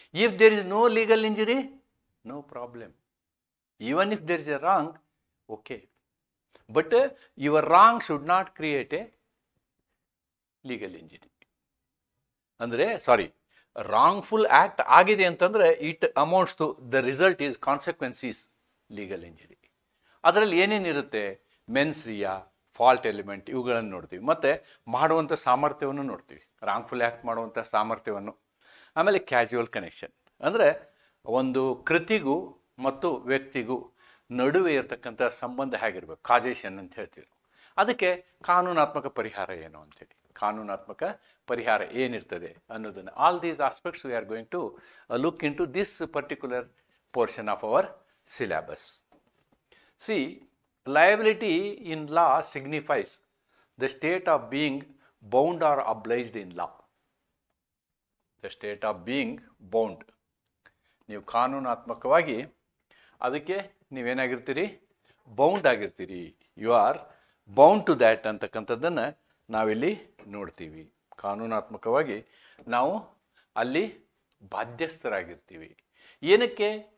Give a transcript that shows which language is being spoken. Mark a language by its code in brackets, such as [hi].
[en] If there is no legal injury, no problem. Even if there is a wrong, okay, but your wrong should not create a legal injury. ಅಂದರೆ wrongful act [kn] ಆಗಿದೆ ಅಂತಂದರೆ [en] it amounts to the result is consequence is legal injury. [kn] ಅದರಲ್ಲಿ ಏನೇನಿರುತ್ತೆ, ಮೆನ್ಸ್ರಿಯಾ, fault element, ಇವುಗಳನ್ನು ನೋಡ್ತೀವಿ. ಮತ್ತು ಮಾಡುವಂಥ ಸಾಮರ್ಥ್ಯವನ್ನು ನೋಡ್ತೀವಿ, ರಾಂಗ್ಫುಲ್ ಆ್ಯಕ್ಟ್ ಮಾಡುವಂಥ ಸಾಮರ್ಥ್ಯವನ್ನು. ಆಮೇಲೆ ಕ್ಯಾಜುವಲ್ ಕನೆಕ್ಷನ್, ಅಂದರೆ ಒಂದು ಕೃತಿಗೂ ಮತ್ತು ವ್ಯಕ್ತಿಗೂ ನಡುವೆ ಇರತಕ್ಕಂಥ ಸಂಬಂಧ ಹೇಗಿರ್ಬೇಕು, ಕಾಜೇಷನ್ ಅಂತ ಹೇಳ್ತೀವಿ. ಅದಕ್ಕೆ ಕಾನೂನಾತ್ಮಕ ಪರಿಹಾರ ಏನು ಅಂತೇಳಿ, ಕಾನೂನಾತ್ಮಕ ಪರಿಹಾರ ಏನಿರ್ತದೆ ಅನ್ನೋದನ್ನು, [en] All these aspects we are going to look into this particular portion of our syllabus. C, liability in law signifies the state of being bound or obliged in law. The state of being bound. [kn] ನೀವು ಕಾನೂನಾತ್ಮಕವಾಗಿ ಅದಕ್ಕೆ ನೀವೇನಾಗಿರ್ತೀರಿ, bound ಆಗಿರ್ತೀರಿ, [en] you are bound to that [kn] ಅಂತಕ್ಕಂಥದ್ದನ್ನು ನಾವಿಲ್ಲಿ ನೋಡ್ತೀವಿ. ಕಾನೂನಾತ್ಮಕವಾಗಿ ನಾವು ಅಲ್ಲಿ ಬಾಧ್ಯಸ್ಥರಾಗಿರ್ತೀವಿ. ಏನಕ್ಕೆ?